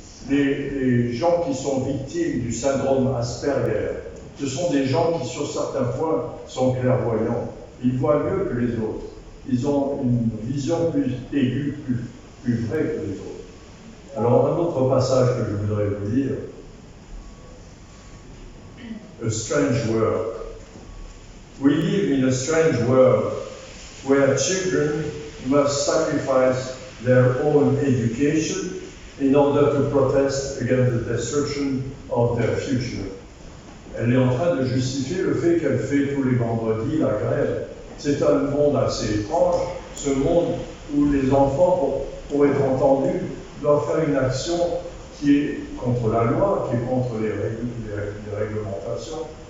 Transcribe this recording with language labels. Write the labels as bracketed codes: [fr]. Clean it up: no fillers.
[fr] Les gens qui sont victimes du syndrome Asperger, ce sont des gens qui, sur certains points, sont clairvoyants. Ils voient mieux que les autres. Ils ont une vision plus aiguë, plus vraie que les autres. Alors, un autre passage que je voudrais vous lire. [en] A strange world. We live in a strange world where children must sacrifice their own education in order to protest against the destruction of their future. [fr] Elle est en train de justifier le fait qu'elle fait tous les vendredis la grève. C'est un monde assez étrange, ce monde où les enfants, pour être entendus, doivent faire une action qui est contre la loi, qui est contre les réglementations.